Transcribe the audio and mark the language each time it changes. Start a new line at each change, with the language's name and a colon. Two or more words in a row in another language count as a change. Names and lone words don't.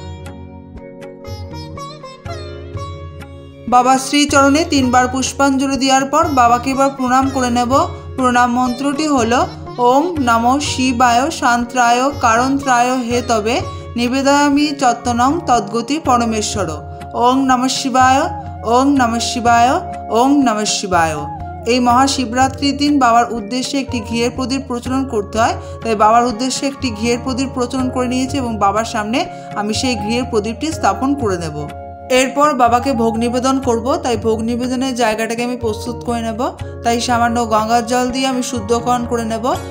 Bangla: বাবার শ্রীচরণে 3 বার পুষ্পাঞ্জলি দেওয়ার পর বাবাকে এবার প্রণাম করে নেব। প্রণাম মন্ত্রটি হলো
Sanskrit: ওং নমঃ শিবায় শান্ত্রায় কারণত্রায় হে তবে নিবেদয়ামি চত্তনং তদ্গতি পরমেশ্বর। ওং নমঃ শিবায়, ওং নমঃ শিবায়, ওং নমঃ শিবায়।
Bangla: এই মহাশিবরাত্রির দিন বাবার উদ্দেশ্যে একটি ঘিয়ের প্রদীপ প্রচলন করতে হয়। তাই বাবার উদ্দেশ্যে একটি ঘিয়ের প্রদীপ প্রচলন করে নিয়েছি এবং বাবার সামনে আমি সেই ঘিয়ের প্রদীপটি স্থাপন করে দেব। এরপর বাবাকে ভোগ নিবেদন করব। তাই ভোগ নিবেদনের জায়গাটাকে আমি প্রস্তুত করে নেব। তাই সামান্য গঙ্গার জল দিয়ে আমি শুদ্ধকরণ করে নেব।